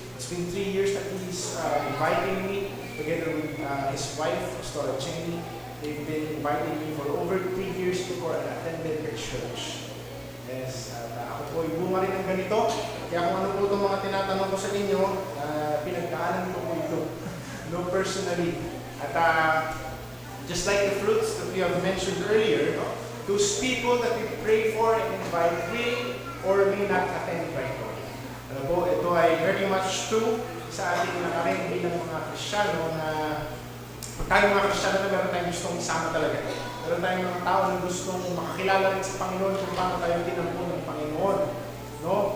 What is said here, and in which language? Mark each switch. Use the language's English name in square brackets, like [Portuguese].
[English] It's been 3 years that he's inviting me together with his wife, Pastor Jenny. They've been inviting me for over 3 years before I attended their church. [Filipino] Yes, at ako po ay bunga rin ng ganito. Kaya kung ano po itong mga tinatanong ko sa inyo, pinagdaanan ko po ito, no, personally. [English] At just like the fruits that we have mentioned earlier, no, those people that we pray for and invite will or may not attend right now. [Filipino] Ano po, ito ay [English] very much true [Filipino] sa ating nakarin bilang mga Kristiyano na pag tayo mga Kristiyano na meron tayong gustong isama talaga. Meron tayong mga tao na gustong makakilala rin sa Panginoon kung paano tayo tinampo ng Panginoon. No?